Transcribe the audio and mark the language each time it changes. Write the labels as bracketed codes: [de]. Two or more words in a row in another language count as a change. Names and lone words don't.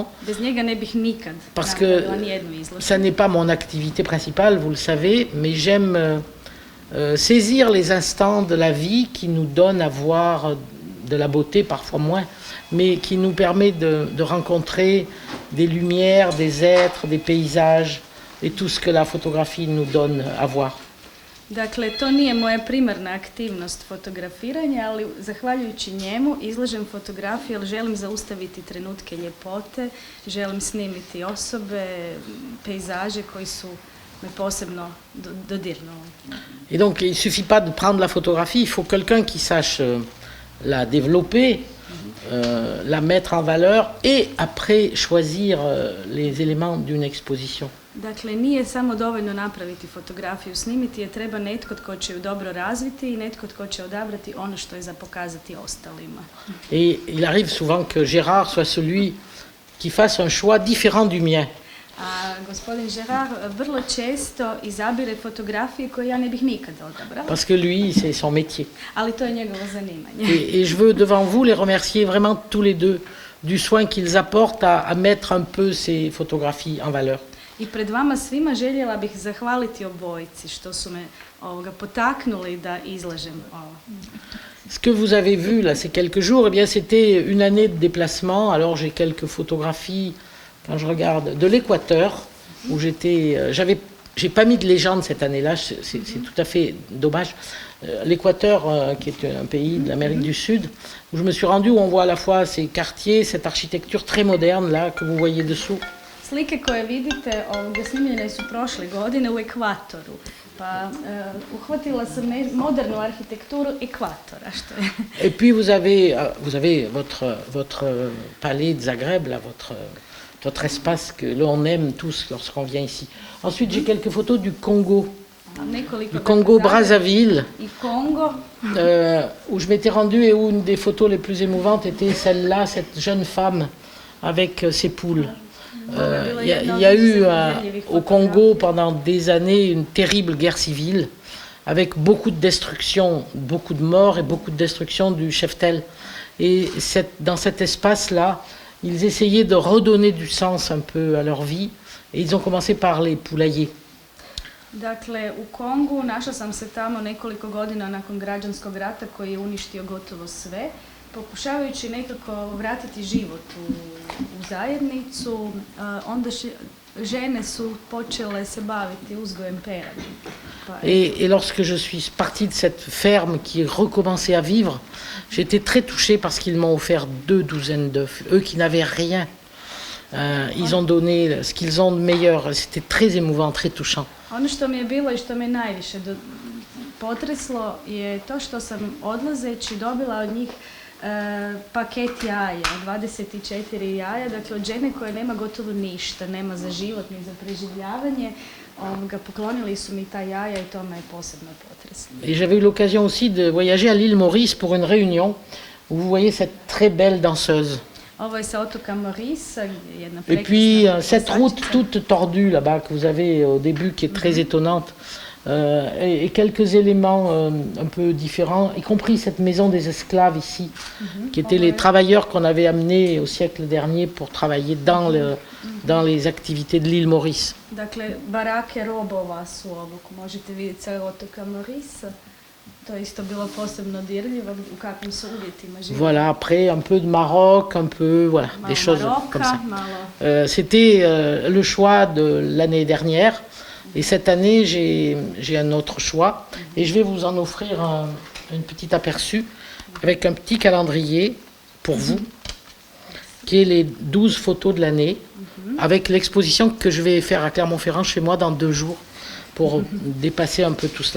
[hr] Bez njega ne bih nikad napravila nijednu izložbu. [fr] Ça n'est pas mon activité principale, vous le savez, mais j'aime saisir les instants de la vie qui nous donnent à voir de la beauté, parfois moins, mais qui nous permet de rencontrer des lumières, des êtres, des paysages et tout ce que la photographie nous donne à voir. [hr] Dakle, to nije moja primarna aktivnost fotografiranja, ali zahvaljujući njemu izlažem fotografije, jer želim zaustaviti trenutke ljepote, želim snimiti osobe, pejzaže koji su me posebno dodirnuli. [fr] Et donc, il ne suffit pas de prendre la photographie, il faut quelqu'un qui sache la développer, la mettre en valeur et après choisir les éléments d'une exposition. [hr] Dakle, nije samo dovoljno napraviti fotografiju, snimiti je treba netko tko će ju dobro razviti i netko tko će odabrati ono što je za pokazati ostalima. [fr] Et il arrive souvent que Gérard soit celui qui fasse un choix différent du mien. [hr] A gospodin Gérard vrlo često izabire fotografije koje ja ne bih nikad odabrala. [fr] Parce que lui, c'est son métier. [hr] Ali to je njegovo zanimanje. [fr] Et je veux devant vous les remercier vraiment tous les deux du soin qu'ils apportent à mettre un peu ces photographies en valeur. [hr] I pred vama svima željela bih zahvaliti obojici što su me potaknuli da izlažem ovo. [fr] Ce que vous avez vu là ces quelques jours, eh bien c'était une année de déplacement. Alors j'ai quelques photographies quand je regarde de l'Équateur où j'ai pas mis de légende cette année-là, c'est tout à fait dommage. L'Équateur, qui est un pays de l'Amérique du Sud, où je me suis rendu, où on voit à la fois ces quartiers, cette architecture très moderne là que vous voyez dessous. [hr] Slike koje vidite snimljene su prošle godine u Ekvatoru, pa uhvatila sam modernu arhitekturu Ekvatora. [fr] Et puis vous avez votre palais de Zagreb, là, votre espace que l'on aime tous lorsqu'on vient ici. Ensuite, j'ai quelques photos du Congo. Du Congo-Brazzaville, où je m'étais rendue et où une des photos les plus émouvantes était celle-là, cette jeune femme avec ses poules. Il y a eu au Congo pendant des années une terrible guerre civile avec beaucoup de destruction, beaucoup de morts et beaucoup de destruction du cheptel. Et dans cet espace-là, ils essayaient de redonner du sens un peu à leur vie et ils ont commencé par les poulaillers. [hr] Dakle, u Kongu našla sam se tamo nekoliko godina nakon građanskog rata koji je uništio gotovo sve, pokušavajući nekako vratiti život u zajednicu, onda žene su počele se baviti uzgojem peradi. [fr] Et lorsque je suis partie de cette ferme qui recommençait à vivre, j'étais très touchée parce qu'ils m'ont offert 2 douzaines d'œufs. Eux qui n'avaient rien, ils ont donné ce qu'ils ont de meilleur. C'était très émouvant, très touchant. [hr] Ono što mi je bilo i što me najviše potreslo je to što sam odlazeći dobila od njih paket jaja, 24 jaja, dakle od žene koja nema gotovo ništa, nema za život ni za preživljavanje, poklonili su mi ta jaja i to me je posebno potreslo. [fr] Et j'avais eu l'occasion aussi de voyager à l'île Maurice pour une réunion où vous voyez cette très belle danseuse. [hr] Ovo je sa otoka Maurice, jedna [fr] Et puis cette route toute tordue là-bas que vous avez au début qui est très étonnante et quelques éléments un peu différents, y compris cette maison des esclaves ici, qui étaient les travailleurs qu'on avait amenés au siècle dernier pour travailler dans les activités de l'île Maurice. [hr] Dakle, barake robova su ovo, možete vidjeti sa otoka Maurice. To je isto bilo posebno dirljivo, u kakvim su uvjetima živjeli. [fr] Voilà, après un peu de Maroc, un peu, voilà, des choses comme ça. C'était le choix de l'année dernière. Et cette année, j'ai un autre choix. Et je vais vous en offrir un petit aperçu avec un petit calendrier pour vous, qui est les 12 photos de l'année, avec l'exposition que je vais faire à Clermont-Ferrand chez moi dans 2 jours, pour dépasser un peu tout cela.